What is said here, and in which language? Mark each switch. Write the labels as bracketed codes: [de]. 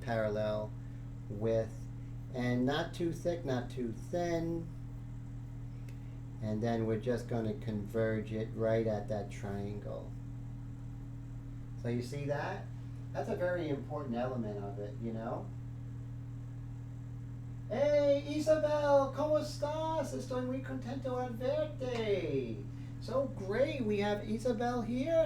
[en] Parallel with, and not too thick, not too thin. And then we're just going to converge it right at that triangle. So you see that? That's a very important element of it, you know? [es] Hey, Isabel, ¿cómo estás? Estoy muy contento al verte. [en] So great, we have Isabel here.